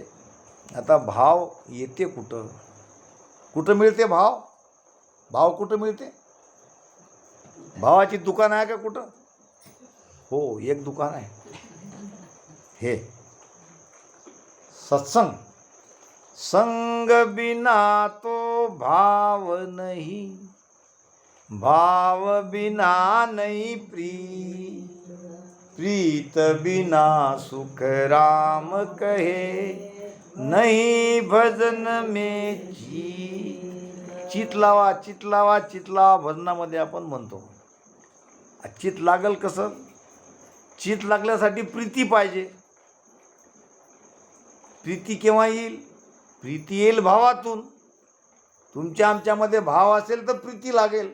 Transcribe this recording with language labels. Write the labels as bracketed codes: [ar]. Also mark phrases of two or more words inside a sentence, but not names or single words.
[mr] आता भाव येते कुठं? कुठं मिळते भाव? भाव कुठं मिळते? भावाची दुकान आहे का कुठं? हो, एक दुकान आहे, हे सत्संग. [hi] संग बिना तो भाव नहीं, भाव बिना नहीं प्रीत, प्रीत बिना सुख राम कहे, नहीं भजन में चित लावा. [mr] चित लावा, चित लावा भजनामध्ये आपण म्हणतो. चित लागल कसं? चित लागल्यासाठी प्रीती पाहिजे. प्रीती केव्हा येईल? प्रीती येईल भावातून. तुमच्या आमच्यामध्ये भाव असेल तर प्रीती लागेल.